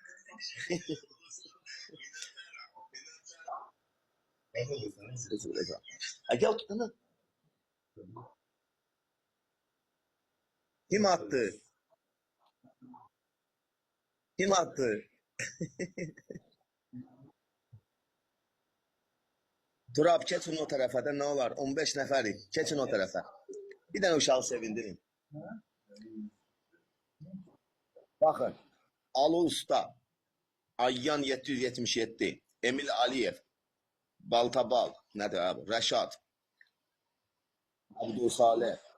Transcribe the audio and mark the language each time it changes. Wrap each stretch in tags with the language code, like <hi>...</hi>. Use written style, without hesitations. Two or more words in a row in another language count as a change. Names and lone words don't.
<tr>Gel tutana.</tr> <az>Kim attı? Kim attı?</az> <tr>Turab keçin o tarafa da ne olar?</tr> <az>15 nəfərik. Keçin o tarafa. Bir dənə uşağı sevindirin.</az> <tr>Bakın.</tr> <az>Ali Usta. Ayyan 777. Emil Aliyev. Baltabal. Nədir abi? Rəşad. Abdul Saleh.</az>